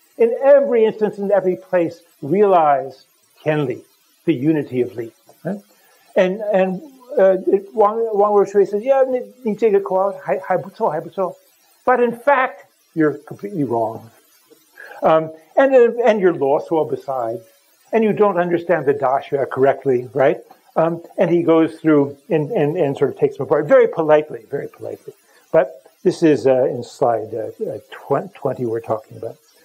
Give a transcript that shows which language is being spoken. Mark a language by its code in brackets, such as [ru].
[en] In every instance, in every place, realize 天理, the unity of Li. Right? And Wang若水 says, yeah, [zh] 你这个口号还不错. [en] But in fact, you're completely wrong. And you're lost all besides. And you don't understand the dasha correctly, right? And he goes through and sort of takes them apart very politely. But this is in slide 20 we're talking about.